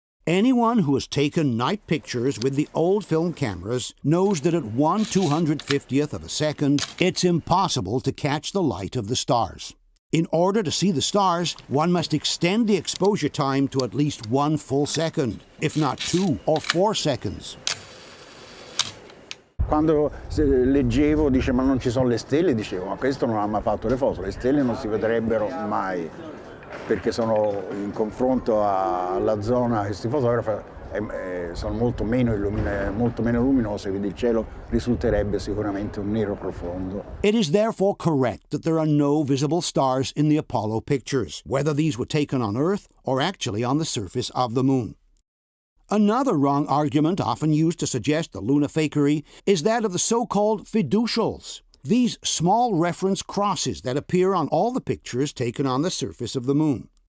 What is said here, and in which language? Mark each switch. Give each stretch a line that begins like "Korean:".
English: Anyone who has taken night pictures with the old film cameras knows that at 1/250th of a second, it's impossible to catch the light of the stars. In order to see the stars, one must extend the exposure time to at least 1 full second, if not 2 or 4 seconds.
Italian: Quando leggevo, dice, ma non ci sono le stelle, dicevo, ma questo non ha mai fatto le foto, le stelle non si vedrebbero mai, perché sono in confronto alla zona, questi fotografi sono molto meno luminose, quindi il cielo risulterebbe sicuramente un nero profondo.
English: It is therefore correct that there are no visible stars in the Apollo pictures, whether these were taken on Earth or actually on the surface of the moon. Another wrong argument often used to suggest the lunar fakery is that of the so-called fiducials, these small reference crosses that appear on all the pictures taken on the surface of the moon.